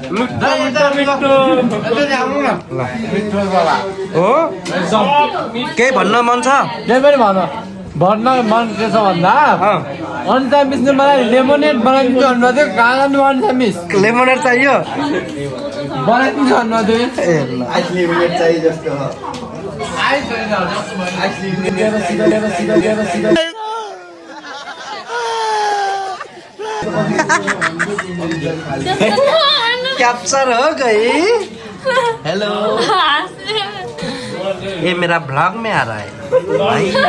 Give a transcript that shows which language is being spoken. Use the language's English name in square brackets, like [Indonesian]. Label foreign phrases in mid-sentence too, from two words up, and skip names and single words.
[Nepali] हो केही भन्न मन छ? के पनि भन्न मन के छ भन्दा अन्त मिसले मलाई लेमोनेड बनाइदिनु भन्नुभयो थियो। कहाँ जानु अन्त मिस? लेमोनेड चाहियो बनाइदिनु भन्नुभयो थियो। लेमोनेड चाहिए जस्तो [Hindi] कैप्चर हो गई। हेलो ये मेरा ब्लॉग में आ रहा है भाई।